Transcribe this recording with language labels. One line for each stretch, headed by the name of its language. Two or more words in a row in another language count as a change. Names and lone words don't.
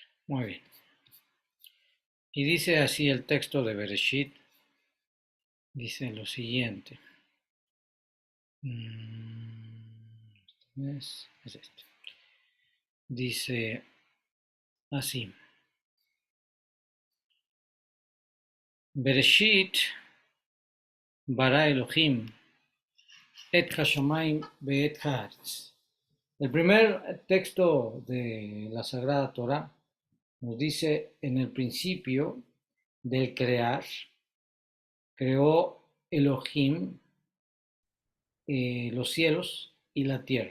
Spanish: Muy bien. Y dice así el texto de Bereshit, dice lo siguiente. Es este. Dice así.
Hebrew: בראשית ברא אלוהים את השמים ואת הארץ.
Spanish: El primer texto de la Sagrada Torah nos dice en el principio del crear, creó Elohim los cielos y la tierra.